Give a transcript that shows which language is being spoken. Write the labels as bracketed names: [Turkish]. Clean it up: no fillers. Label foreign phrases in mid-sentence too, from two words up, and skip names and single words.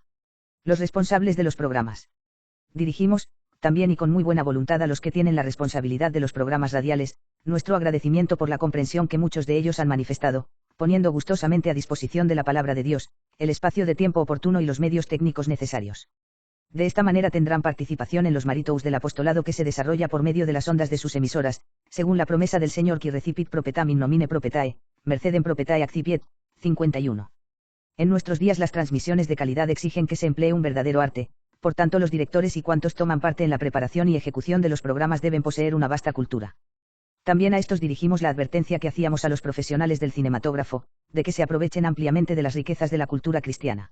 [Spanish] Los responsables de los programas. Dirigimos, también y con muy buena voluntad, a los que tienen la responsabilidad de los programas radiales, nuestro agradecimiento por la comprensión que muchos de ellos han manifestado, poniendo gustosamente a disposición de la palabra de Dios, el espacio de tiempo oportuno y los medios técnicos necesarios. De esta manera tendrán participación en los Maritous del apostolado que se desarrolla por medio de las ondas de sus emisoras, según la promesa del Señor [Latin] qui recipit propetam in nomine propetae, mercedem propetae accipiet. [Spanish] 51. En nuestros días las transmisiones de calidad exigen que se emplee un verdadero arte, por tanto los directores y cuantos toman parte en la preparación y ejecución de los programas deben poseer una vasta cultura. También a estos dirigimos la advertencia que hacíamos a los profesionales del cinematógrafo, de que se aprovechen ampliamente de las riquezas de la cultura cristiana.